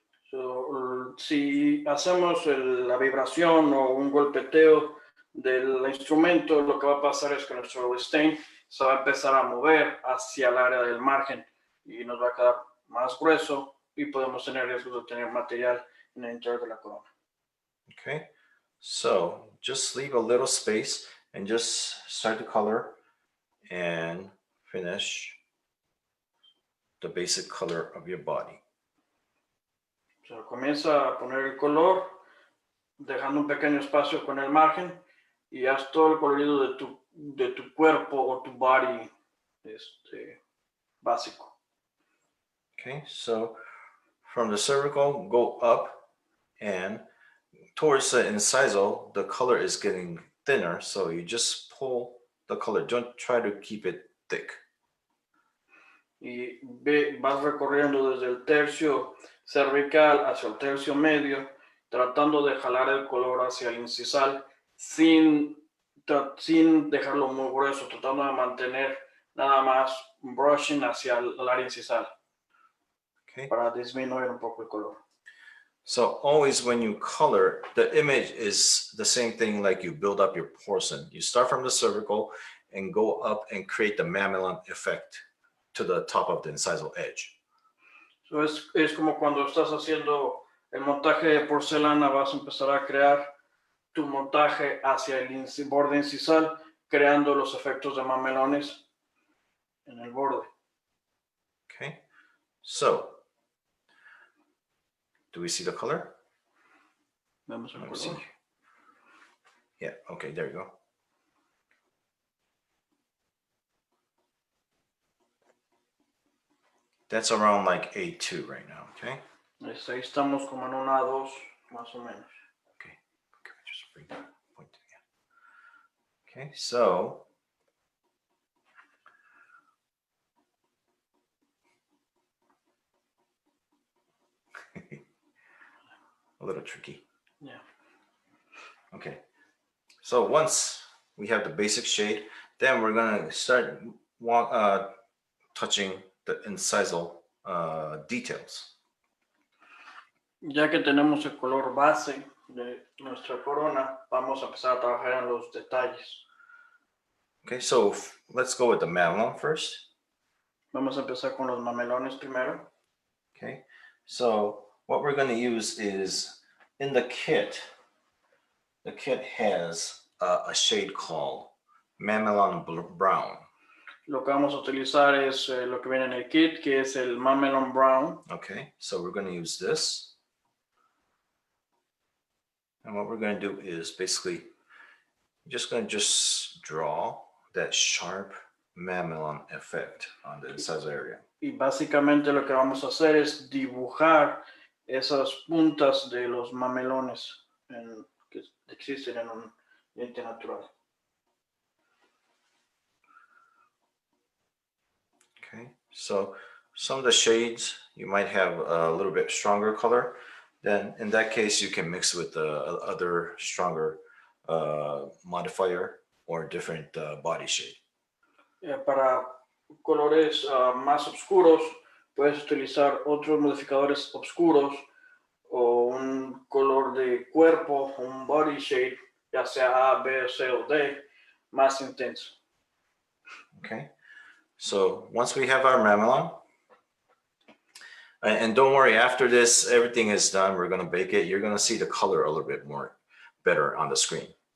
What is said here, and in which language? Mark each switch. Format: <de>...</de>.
<es>So, si hacemos la vibración o un golpeteo del instrumento, lo que va a pasar es que nuestro stain se va a empezar a mover hacia el área del margen y nos va a quedar más grueso y podemos tener riesgo de tener material en el interior de la corona.</es> <en>Okay, so just leave a little space and just start to color and finish the basic color of your body.</en> <es>So, comienza a poner el color, dejando un pequeño espacio con el margen y haz todo el colorido de tu cuerpo o tu body básico.</es> <en>Okay, so from the cervical, go up, and towards the incisal, the color is getting thinner, so you just pull the color. Don't try to keep it thick.</en> <es>Y vas recorriendo desde el tercio cervical hacia el tercio medio, tratando de jalar el color hacia el incisal sin dejarlo muy grueso, tratando de mantener nada más brushing hacia el área incisal. Okay. Para disminuir un poco el color.</es> <en>So always when you color, the image is the same thing like you build up your porcelain. You start from the cervical and go up and create the mamelon effect to the top of the incisal edge.</en> <es>So es como cuando estás haciendo el montaje de porcelana, vas a empezar a crear tu montaje hacia el borde incisal, creando los efectos de mamelones en el borde.</es> <en>Okay, so do we see the color?</en> <es>Vemos el</es> <en>Let me see. Yeah, okay, there you go. That's around like A2 right now, okay?</en> <es>Ahí estamos como en un A2, más o menos.</es> <en>Okay, just bring that point again. Okay, so a little tricky. Yeah. Okay, so once we have the basic shade, then we're gonna start touching the incisal details.</en> <es>Ya que tenemos el color base de nuestra corona, vamos a empezar a trabajar en los detalles.</es> <en>Okay, so let's go with the mamelon first.</en> <es>Vamos a empezar con los mamelones primero.</es> <en>Okay, so what we're going to use is in the kit has a shade called mamelon brown.</en> <es>Lo que vamos a utilizar es lo que viene en el kit, que es el mamelon brown.</es> <en>Okay, so we're going to use this. And what we're going to do is basically just going to draw that sharp mamelon effect on the incisal area.</en> <es>Y básicamente lo que vamos a hacer es dibujar esas puntas de los mamelones que existen en un diente natural.</es> <en>Okay, so some of the shades you might have a little bit stronger color. Then in that case, you can mix with the other stronger modifier or different body shade.</en> <es>Para colores más oscuros, puedes utilizar otros modificadores oscuros o un color de cuerpo, un body shade, ya sea A, B, C o D, más intenso.</es> <en>Okay, so once we have our mamelon, and don't worry, after this, everything is done, we're going to bake it. You're going to see the color a little bit better on the screen.</en>